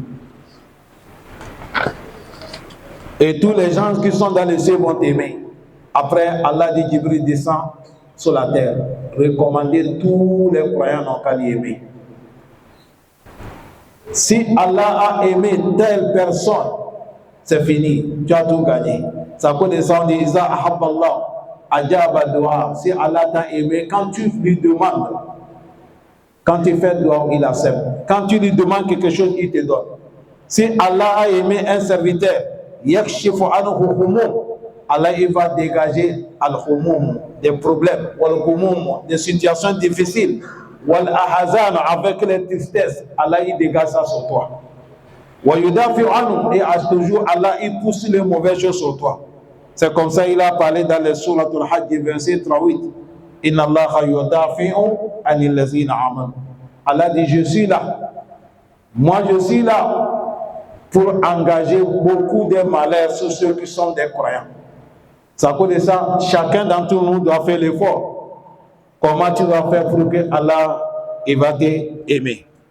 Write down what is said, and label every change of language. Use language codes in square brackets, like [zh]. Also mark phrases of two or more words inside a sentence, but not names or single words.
[fr] Et tous les gens qui sont dans les cieux vont t'aimer. Après, Allah dit, Jibril descend sur la terre. Recommandez tous les croyants n'ont qu'à l'aimer. Si Allah a aimé telle personne, c'est fini, tu as tout gagné. Ça peut descendre, il dit, [ar] إذا أحب الله، أجاب الدعاء. [fr] Si Allah t'a aimé, quand tu lui demandes, quand tu fais dua, il accepte. Quand tu lui demandes quelque chose, il te donne. Si Allah a aimé un serviteur, [ar] يكشف عنه هموم, [fr] Allah il va dégager al-humum, des problèmes, wal-humum, des situations difficiles, wal-ahazan, avec les tristesses, Allah il dégage ça sur toi. [ar] ويدافع عنه, [fr] et à toujours Allah il pousse les mauvaises choses sur toi. C'est comme ça il a parlé dans les souratul Hajj, verset 38. [ar] إن الله يدافع عن الذين آمنوا. [fr] Allah dit, je suis là. Moi je suis là pour engager beaucoup de malheurs sur ceux qui sont des croyants. C'est à cause de ça, chacun d'entre nous doit faire l'effort. Comment tu vas faire pour que Allah il va t'aimer?